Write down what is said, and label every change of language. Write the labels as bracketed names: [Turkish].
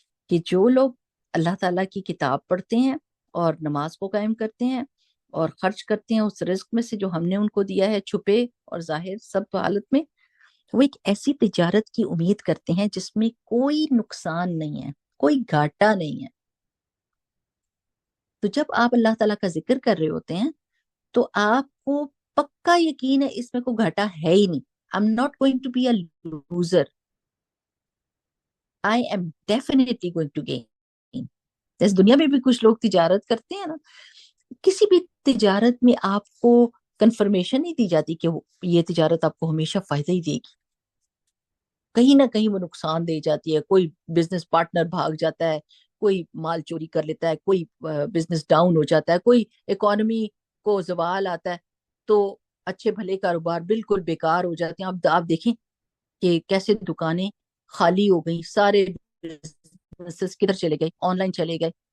[Urdu] کہ جو لوگ اللہ تعالیٰ کی کتاب پڑھتے ہیں اور نماز کو قائم کرتے ہیں اور خرچ کرتے ہیں اس رزق میں سے جو ہم نے ان کو دیا ہے، چھپے اور ظاہر سب حالت میں، وہ ایک ایسی تجارت کی امید کرتے ہیں جس میں کوئی نقصان نہیں ہے، کوئی گھاٹا نہیں ہے۔ تو جب آپ اللہ تعالیٰ کا ذکر کر رہے ہوتے ہیں تو آپ کو پکا یقین ہے اس میں کوئی گھاٹا ہے ہی نہیں۔ [English] I'm not going to be a loser. I am definitely going to gain. [Urdu] اس دنیا میں بھی کچھ لوگ تجارت کرتے ہیں نا، کسی بھی تجارت میں آپ کو کنفرمیشن نہیں دی جاتی کہ یہ تجارت آپ کو ہمیشہ فائدہ ہی دے گی، کہیں نہ کہیں وہ نقصان دے جاتی ہے، کوئی بزنس پارٹنر بھاگ جاتا ہے، کوئی مال چوری کر لیتا ہے، کوئی بزنس ڈاؤن ہو جاتا ہے، کوئی اکانومی کو زوال آتا ہے، تو اچھے بھلے کاروبار بالکل بیکار ہو جاتے ہیں۔ آپ دیکھیں کہ کیسے دکانیں خالی ہو گئی، سارے بزنسز کدھر چلے گئے، آن لائن چلے گئے،